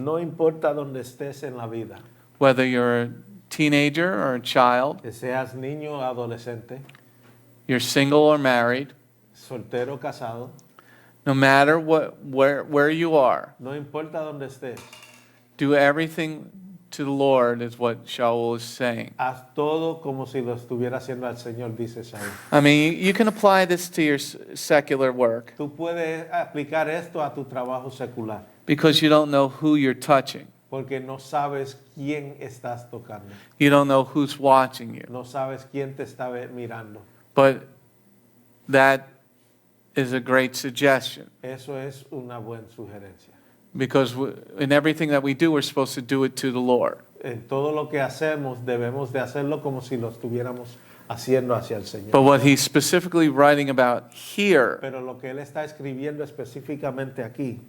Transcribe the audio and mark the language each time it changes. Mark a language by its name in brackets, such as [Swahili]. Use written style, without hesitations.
[Spanish] No importa donde estés en la vida, [English] whether you're a teenager or a child, [Spanish] que seas niño o adolescente, [English] you're single or married, [Spanish] soltero o casado, [English] no matter where you are, [Spanish] no importa donde estés, [English] do everything to the Lord is what Shaul is saying. [Spanish] haz todo como si lo estuviera haciendo al Señor, dice Saúl. [English] I mean, you can apply this to your secular work [Spanish] Tú puedes aplicar esto a tu trabajo secular, [English] because you don't know who you're touching. [Spanish] porque no sabes quién estás tocando, [English] You don't know who's watching you. [Spanish] no sabes quién te está mirando. [English] But that is a great suggestion [Spanish] Eso es una buena sugerencia. [English] because in everything that we do, we're supposed to do it to the Lord. [Spanish] En todo lo que hacemos debemos de hacerlo como si lo estuviéramos haciendo hacia el Señor. [English] But what he's specifically writing about here [Spanish] Pero lo que él está escribiendo específicamente aquí,